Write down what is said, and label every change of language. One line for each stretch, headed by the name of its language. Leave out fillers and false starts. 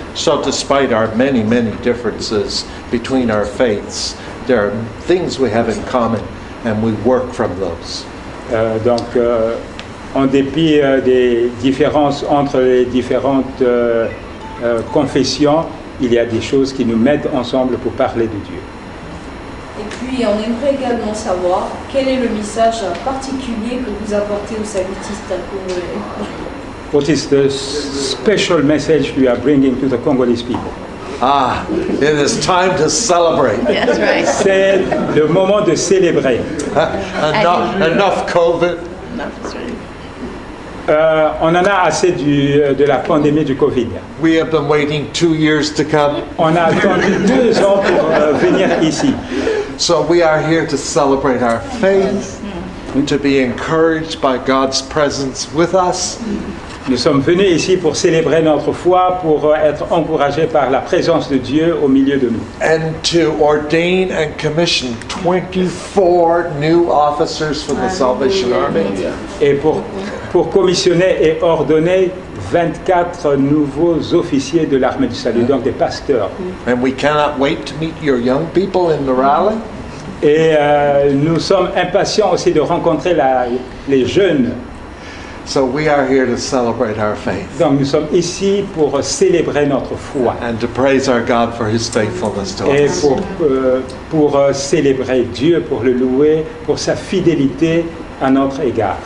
English: So despite our many, many differences between our faiths, there are things we have in common, and we work from those.
French: Donc, en dépit des différences entre les différentes confessions, il y a des choses qui nous mettent ensemble pour parler de Dieu. Et puis, on aimerait également savoir quel est le message particulier que vous apportez aux salutistes congolais.
English: What is the special message you are bringing to the Congolese people? Ah, it is time to celebrate. Yes, right.
French: C'est le moment de célébrer.
English: Enough COVID. No, that's right.
French: On en a assez de la pandémie du Covid.
English: We have been waiting 2 years to come.
French: On a attendu 2 ans pour venir ici.
English: So we are here to celebrate our faith, to be encouraged by God's presence with us,
French: Nous sommes venus ici pour célébrer notre foi, pour être encouragés par la présence de Dieu au milieu de nous.
English: and to ordain and commission 24 new officers for the Salvation Army.
French: Et pour commissionner et ordonner 24 nouveaux officiers de l'armée du salut, donc des pasteurs.
English: And we cannot wait to meet your young people in the rally.
French: Et nous sommes impatients aussi de rencontrer les jeunes.
English: So we are here to celebrate our faith
French: Donc nous sommes ici pour célébrer notre foi
English: and to praise our God for his faithfulness to
French: et
English: us.
French: pour célébrer Dieu, pour le louer, pour sa fidélité à notre égard.